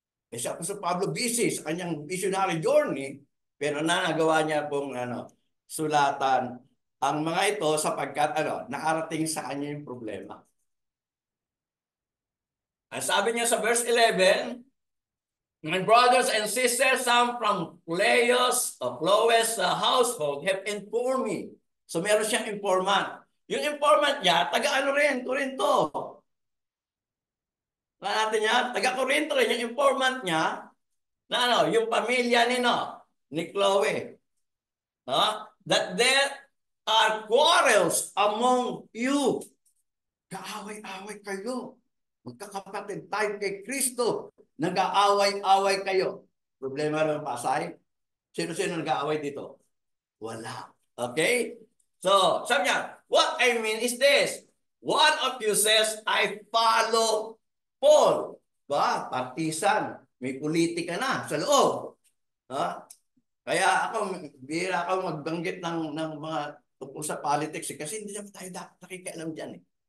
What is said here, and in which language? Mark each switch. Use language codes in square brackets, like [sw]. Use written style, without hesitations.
[tl] Si Apostol Pablo busy sa kanyang missionary journey, pero nanagawa niya pong sulatan ang mga ito sapagkat nakarating sa kanya yung problema. Ang sabi niya sa [en] verse 11, my brothers and sisters, some from Chloe's household have informed me. [tl] So meron siyang informant. Yung informant niya, taga-ano rin, Corinto. Natin niya, taga-Corinto rin, yung informant niya, na yung pamilya ni Chloe. [en] That there are quarrels among you. [tl] Kaaway-away kayo. Magkakapatid tayo kay Kristo. Nag-aaway-away kayo. Problema ng Pasay? Sino-sino nag-aaway dito? Wala. Okay? [en] So, [tl] sabi niya, [en] what I mean is this. One of you says, I follow Paul. [tl] Ba? Partisan. May politika na sa loob. Kaya bihira ako magbanggit ng mga tungkol sa politics kasi hindi naman tayo dapat nakikialam dyan eh.